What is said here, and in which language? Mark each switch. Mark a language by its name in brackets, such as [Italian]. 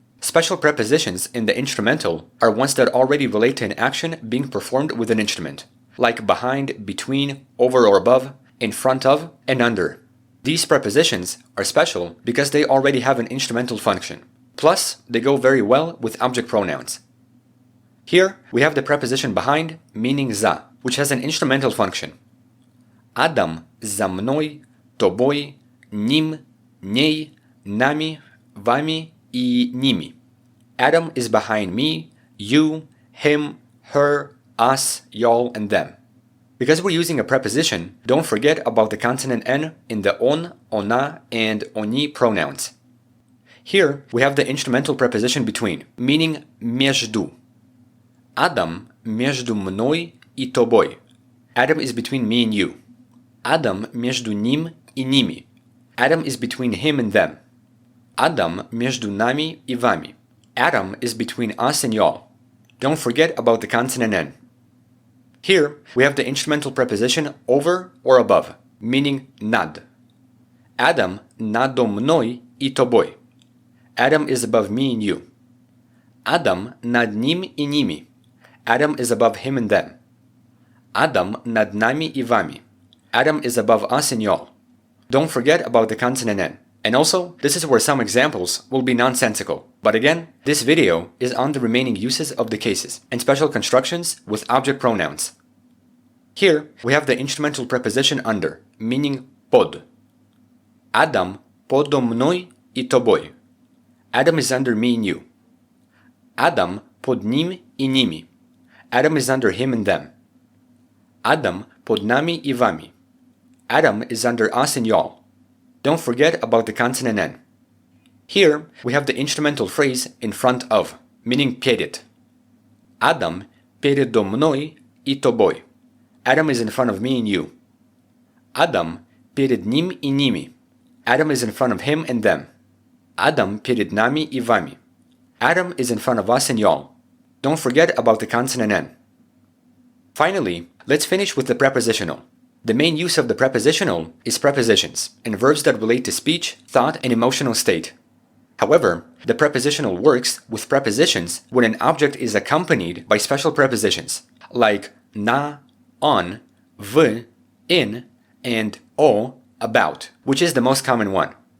[English] Special prepositions in the instrumental are ones that already relate to an action being performed with an instrument, like behind, between, over or above, in front of, and under. These prepositions are special because they already have an instrumental function. Plus, they go very well with object pronouns. Here, we have the preposition behind, meaning за, which has an instrumental function. [Russian] Адам за мной, тобой, ним, ней, нами, вами и ними. [English] Adam is behind me, you, him, her, us, y'all, and them. Because we're using a preposition, don't forget about the consonant N in the on, ona, and oni pronouns. Here, we have the instrumental preposition between, meaning между. [Russian] Адам между мной и тобой. [English] Adam is between me and you. [Russian] Адам между ним и ними. [English] Adam is between him and them. [Russian] Адам между нами и вами. [English] Adam is between us and y'all. Don't forget about the consonant N. Here, we have the instrumental preposition over or above, meaning над. [Russian] Adam надо мной и тобой. [English] Adam is above me and you. [Russian] Adam над ним и ними. [English] Adam is above him and them. Adam [Russian] над нами и вами. [English] Adam is above us and y'all. Don't forget about the consonant N. And also, this is where some examples will be nonsensical. But again, this video is on the remaining uses of the cases and special constructions with object pronouns. Here, we have the instrumental preposition under, meaning pod. Adam [Russian] podo mной и тобой. [English] Adam is under me and you. Adam [Russian] pod nim и nimi. [English] Adam is under him and them. Adam [Russian] pod nami и вами. [English] Adam is under us and y'all. Don't forget about the consonant N. Here, we have the instrumental phrase in front of, meaning перед. [Russian] Adam передо мной и тобой. [English] Adam is in front of me and you. [Russian] Adam перед ним и ними. [English] Adam is in front of him and them. [Russian] Adam перед нами и вами. [English] Adam is in front of us and y'all. Don't forget about the consonant N. Finally, let's finish with the prepositional. The main use of the prepositional is prepositions and verbs that relate to speech, thought, and emotional state. However, the prepositional works with prepositions when an object is accompanied by special prepositions, like na, on, v, in, and o, about, which is the most common one.